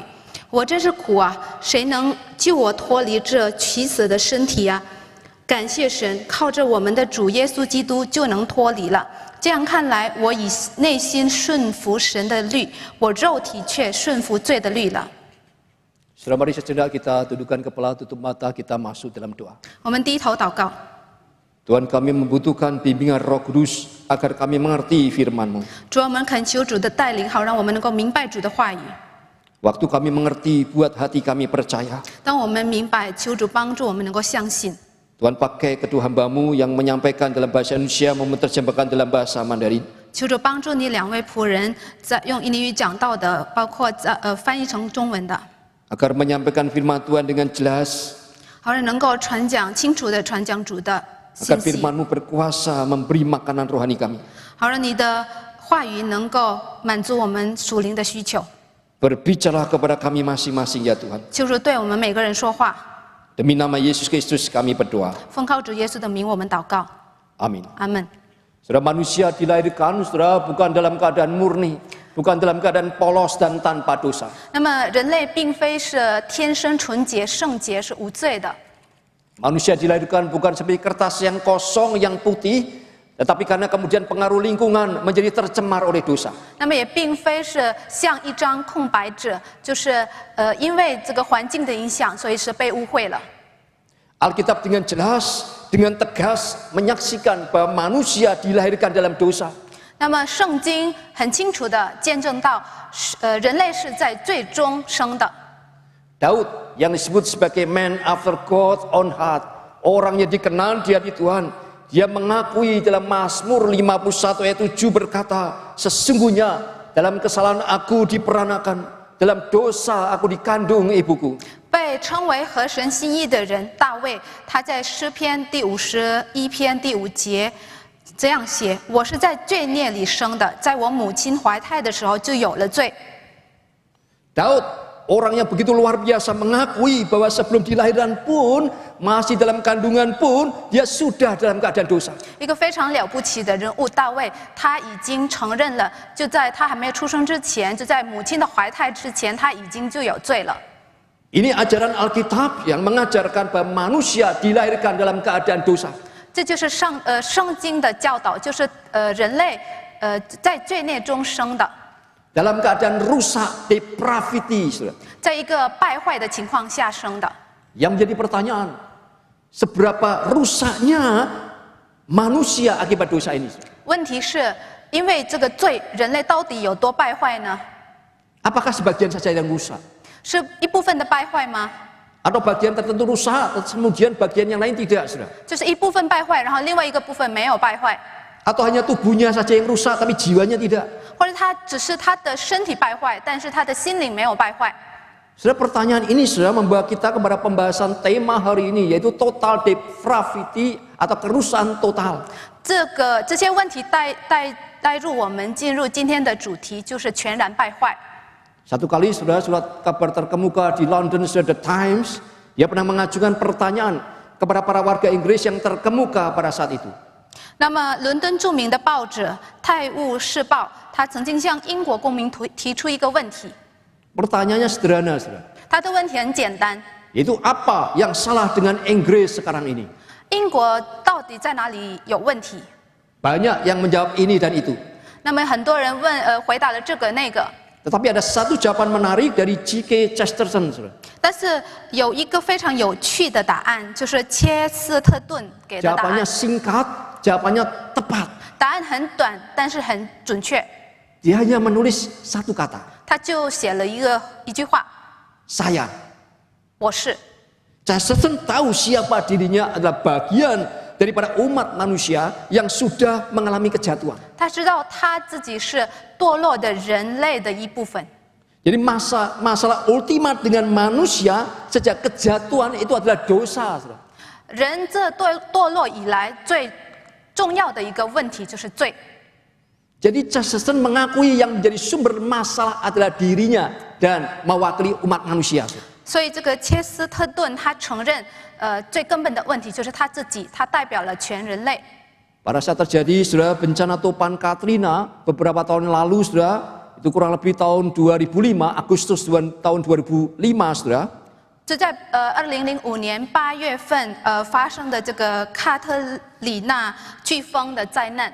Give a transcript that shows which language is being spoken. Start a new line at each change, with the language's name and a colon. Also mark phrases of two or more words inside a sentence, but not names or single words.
Chinese: 我真是苦啊！谁能救我脱离这取死的身体啊？感谢神，靠着我们的主耶稣基督就能脱离了。这样看来，我以内心顺服神的律，我肉体却顺服罪的律了。
Indonesian: Saudara, mari sejenak kita tundukkan kepala, tutup mata, kita masuk dalam doa.
Chinese: 我们低头祷告。
Indonesian: Tuhan, kami membutuhkan bimbingan Roh Kudus agar kami mengerti firman-Mu.
Chinese: 主，我们恳求主的带领，好让我们能够明白主的话语。
Indonesian: Waktu kami mengerti, buat hati kami percaya.
Chinese: 当我们明白，求主帮助我们能够相信。
Indonesian: Tuhan, pakai kedua hamba-Mu yang menyampaikan dalam bahasa Indonesia, menerjemahkan dalam bahasa Mandarin.
Chinese: 求主帮助你两位仆人，在用印尼语讲到的，包括翻译成中文的，
Indonesian: Agar menyampaikan firman Tuhan dengan jelas.
Chinese: 好让能够清楚的传讲主的
Indonesian: Agar
Chinese: 信息，
Indonesian: firman-Mu berkuasa memberi makanan rohani kami.
Chinese: 好让你的话语能够满足我们属灵的需求。
Indonesian: Berbicara kepada kami masing-masing ya Tuhan.
Chinese: 求主对我们每个人说话。
Indonesian: Demi nama Yesus Kristus kami berdoa.
Chinese: 奉靠主耶稣的名，我们祷告。
Indonesian: Amin.
Chinese: 阿门。
Indonesian: Saudara, manusia dilahirkan, saudara, bukan dalam keadaan murni, bukan dalam keadaan polos dan tanpa dosa.
Chinese: 那么人类并非是天生纯洁、圣洁、是无罪的。
Indonesian: Manusia dilahirkan bukan seperti kertas yang kosong, yang putih, tetapi karena kemudian pengaruh lingkungan menjadi tercemar oleh dosa.
Chinese: 那么也并非是像一张空白纸，就是因为这个环境的影响，所以是被污秽了。
Indonesian: Alkitab dengan jelas, dengan tegas menyaksikan bahwa manusia dilahirkan dalam dosa.
Chinese: 那么圣经很清楚的见证到，人类是在最终生的。
Indonesian: Daud yang disebut sebagai
English: man after God's own heart,
Indonesian: orang yang dikenal di hati Tuhan, dia mengakui dalam Mazmur 51 ayat 7 berkata, sesungguhnya dalam kesalahan aku diperanakan, dalam dosa aku dikandung ibuku.
Chinese: 被称为合神心意的人大卫，他在诗篇第51篇第5节这样写：我是在罪孽里生的，在我母亲怀胎的时候就有了罪。
Indonesian: Daud orang yang begitu luar biasa mengakui bahwa sebelum dilahirkan pun masih dalam kandungan pun dia sudah dalam keadaan dosa.
Chinese: 一个非常了不起的人物大卫，他已经承认了，就在他还没有出生之前，就在母亲的怀胎之前，他已经就有罪了。
Indonesian: Ini ajaran Alkitab yang mengajarkan bahwa manusia dilahirkan dalam keadaan dosa.
Chinese: 这就是圣经的教导，就是人类在罪孽中生的，
Indonesian: Dalam keadaan rusak, depravity, saudara.
Chinese: 在一个败坏的情况下生的。
Indonesian: Yang menjadi pertanyaan, seberapa rusaknya manusia akibat dosa ini?
Chinese: 问题是因为这个罪，人类到底有多败坏呢？
Indonesian: Apakah sebagian saja yang rusak?
Chinese: 是一部分的败坏吗？
Indonesian: Atau bagian tertentu rusak, kemudian bagian yang lain tidak, saudara?
Chinese: 就是一部分败坏，然后另外一个部分没有败坏，
Indonesian: Atau hanya tubuhnya saja yang rusak, tapi jiwanya tidak?
Chinese: 或者他只是他的身体败坏，但是他的心灵没有败坏。
Indonesian: Saudara, pertanyaan ini sudah membawa kita kepada pembahasan tema hari ini, yaitu
English: total depravity
Indonesian: atau kerusakan total.
Chinese: 这些问题带入我们进入今天的主题，就是全然败坏。
Indonesian: Satu kali saudara, surat kabar terkemuka di London, The Times, dia pernah mengajukan pertanyaan kepada para warga Inggris yang terkemuka pada saat itu.
Chinese: 那么，伦敦著名的报纸《泰晤士报》，他曾经向英国公民提出一个问题。
Indonesian: Pertanyaannya sederhana, saudara.
Chinese: 他的问题很简单：
Indonesian: Yaitu apa yang salah dengan Inggris sekarang ini?
Chinese: 英国到底在哪里有问题？
Indonesian: Banyak yang menjawab ini dan itu.
Chinese: 那么很多人回答了这个那个，
Indonesian: Tetapi ada satu jawaban menarik dari G.K. Chesterton, saudara.
Chinese: 但是有一个非常有趣的答案，就是切斯特顿给的答案
Indonesian: Jawabannya。singkat, jawabannya tepat.
Chinese: 答案很短，但是很准确。
Indonesian: Dia hanya menulis satu kata,
Chinese: 他就写了一句话：
Indonesian: saya.
Chinese: 我是。
Indonesian: Chesterton tahu siapa dirinya adalah bagian daripada umat manusia yang sudah mengalami kejatuhan.
Chinese: 他知道他自己是堕落的人类的一部分。
Indonesian: Jadi masalah ultimat dengan manusia sejak kejatuhan itu adalah dosa.
Chinese: 人这堕落以来最重要的一个问题就是罪。
Indonesian: Jadi Chesterton mengakui yang menjadi sumber masalah adalah dirinya dan mewakili umat manusia.
Chinese: 所以这个切斯特顿他承认，最根本的问题就是他自己，他代表了全人类。
Indonesian: Pada saat terjadi saudara bencana topan Katrina beberapa tahun lalu saudara, itu kurang lebih tahun 2005, Agustus tahun 2005 saudara.
Chinese: 这在2005年8月份发生的这个卡特里娜飓风的灾难。